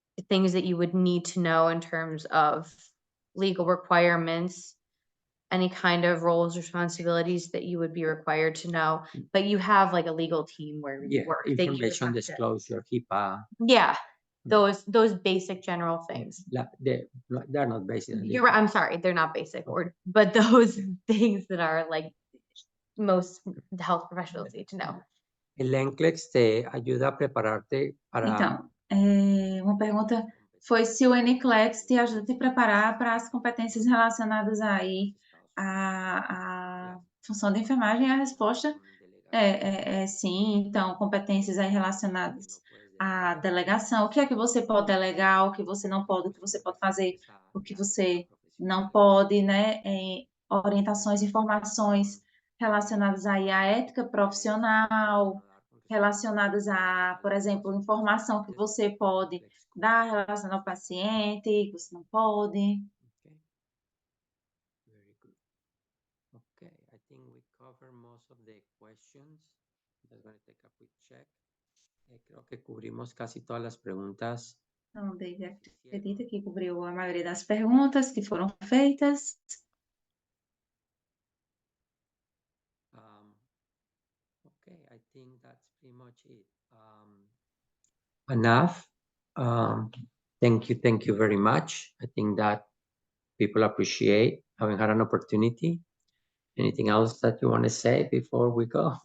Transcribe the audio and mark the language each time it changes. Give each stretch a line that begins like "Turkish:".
English: things that you would need to know in terms of legal requirements, any kind of roles, responsibilities that you would be required to know, but you have like a legal team where you work. Information disclosure, HIPAA. Yeah, those basic general things. They're not basic. You're right. I'm sorry, they're not basic, but those things that are like most health professionals need to know.
Spanish: El NCLEX te ayuda a prepararte para.
Portuguese: Então, uma pergunta foi se o NCLEX te ajuda a te preparar para as competências relacionadas aí à função de enfermagem. A resposta é sim. Então, competências aí relacionadas à delegação. O que é que você pode delegar, o que você não pode, o que você pode fazer, o que você não pode, né? Orientações, informações relacionadas aí à ética profissional, relacionadas a, por exemplo, informação que você pode dar relacionada ao paciente, que você não pode.
English: Very good. Okay, I think we cover most of the questions. Just gonna take a quick check.
Spanish: Creo que cubrimos casi todas las preguntas.
Portuguese: Então, David acredita que cobriu a maioria das perguntas que foram feitas.
English: Okay, I think that's pretty much it. Enough. Thank you very much. I think that people appreciate having had an opportunity. Anything else that you want to say before we go?